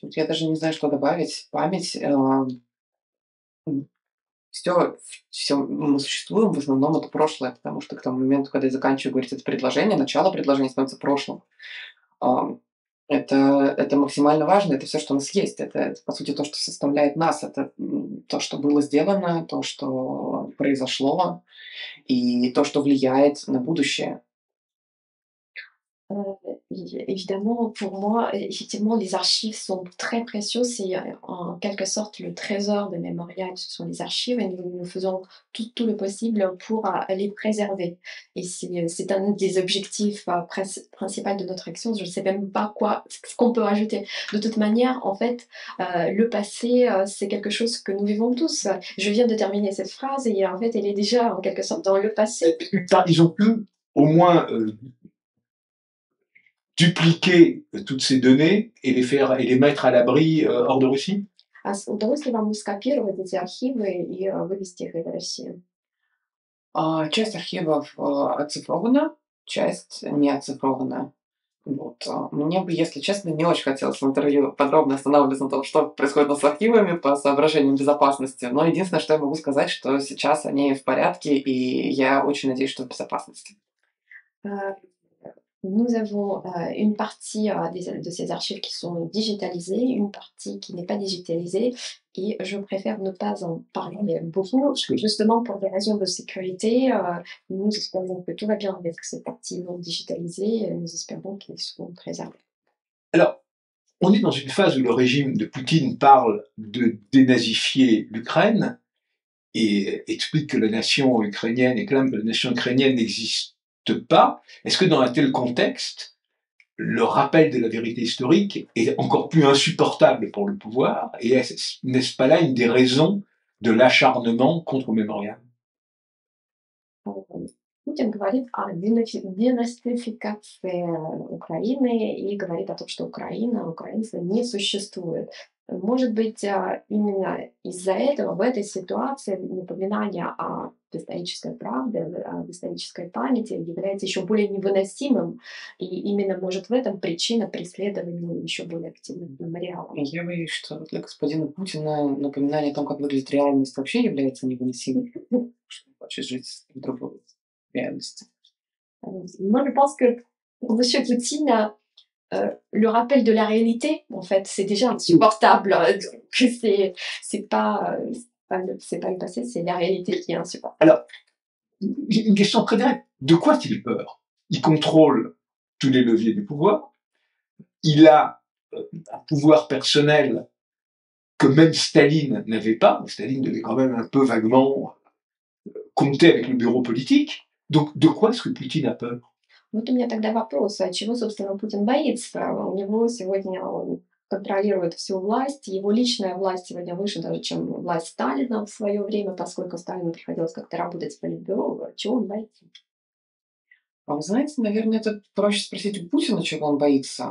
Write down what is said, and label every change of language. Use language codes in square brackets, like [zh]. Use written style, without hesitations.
[ru] Тут я даже не знаю, что добавить. Память, все мы существуем, в основном это прошлое, потому что к тому моменту, когда я заканчиваю говорить это предложение, начало предложения становится прошлым. Это максимально важно, это все, что у нас есть. Это, по сути, то, что составляет нас. Это, то, что было сделано, то, что произошло, и то, что влияет на будущее. [fr] Évidemment, pour moi, effectivement, les archives sont très précieuses. C'est en quelque sorte le trésor de Mémorial, ce sont les archives et nous faisons tout le possible pour les préserver. Et c'est un des objectifs principaux de notre action. Je ne sais même pas ce qu'on peut rajouter. De toute manière, en fait, le passé, c'est quelque chose que nous vivons tous. Je viens de terminer cette phrase et en fait, elle est déjà en quelque sorte dans le passé. Ils ont pu au moins dupliquer toutes ces données et les mettre à l'abri hors de Russie? Удалось ли вам скопировать эти архивы и вывести их из России? Часть архивов, оцифрована, часть не оцифрована. Вот. Мне бы, если честно, не очень хотелось в интервью подробно останавливаться на том, что происходит у нас с архивами по соображениям безопасности. Но единственное, что я могу сказать, что сейчас они в порядке, и я очень надеюсь, что в безопасности. Euh, Nous avons une partie de ces archives qui sont digitalisées, une partie qui n'est pas digitalisée, et je préfère ne pas en parler beaucoup, justement pour des raisons de sécurité. Nous espérons que tout va bien avec cette partie non digitalisée, et nous espérons qu'ils seront préservés. Alors, on est dans une phase où le régime de Poutine parle de dénazifier l'Ukraine et explique que la nation ukrainienne et clame que la nation ukrainienne n'existe pas. Est-ce que dans un tel contexte, le rappel de la vérité historique est encore plus insupportable pour le pouvoir? Et n'est-ce pas là une des raisons de l'acharnement contre Mémorial? [ru] Путин говорит о денацификации Украины и говорит о том, что Украина, украинцы не существует. Может быть, именно из-за этого в этой ситуации напоминание о исторической правде, о исторической памяти является еще более невыносимым, и именно, может, в этом причина преследования еще более активных мемориалов. Я боюсь, что для господина Путина напоминание о том, как выглядит реальность, вообще является невыносимым, что он хочет жить в другой реальности. [fr] Moi, je pense que pour Monsieur Poutine, le rappel de la réalité, en fait, c'est déjà insupportable. Que c'est pas le passé, c'est la réalité qui est insupportable. Alors, une question très directe. De quoi a-t-il peur? Il contrôle tous les leviers du pouvoir. Il a un pouvoir personnel que même Staline n'avait pas. Staline devait quand même un peu vaguement compter avec le bureau politique. Donc, de quoi est-ce que Poutine a peur? [ru] Вот у меня тогда вопрос, а чего, собственно, Путин боится? У него сегодня он контролирует всю власть, его личная власть сегодня выше даже, чем власть Сталина в свое время, поскольку Сталину приходилось как-то работать в политбюро. Чего он боится? А вы знаете, наверное, это проще спросить у Путина, чего он боится.